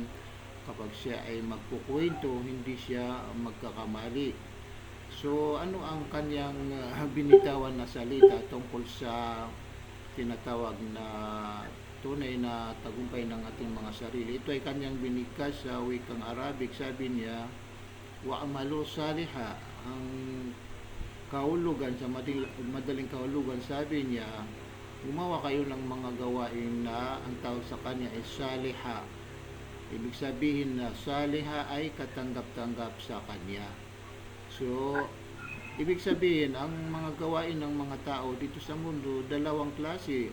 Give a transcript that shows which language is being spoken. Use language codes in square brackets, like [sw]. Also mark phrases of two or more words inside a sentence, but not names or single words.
[tl] Kapag siya ay magkukwento, hindi siya magkakamali. So, ano ang kanyang binitawan na salita tungkol sa tinatawag na tunay na tagumpay ng ating mga sarili? Ito ay kanyang binigkas sa wikang Arabic. Sabi niya, [ar] وعملوا صالحة. [tl] Ang kahulugan, sa madaling kahulugan, sabi niya, gumawa kayo ng mga gawain na ang tawag sa kanya ay saliha. Ibig sabihin na saliha ay katanggap-tanggap sa kanya. So, ibig sabihin, ang mga gawain ng mga tao dito sa mundo, dalawang klase.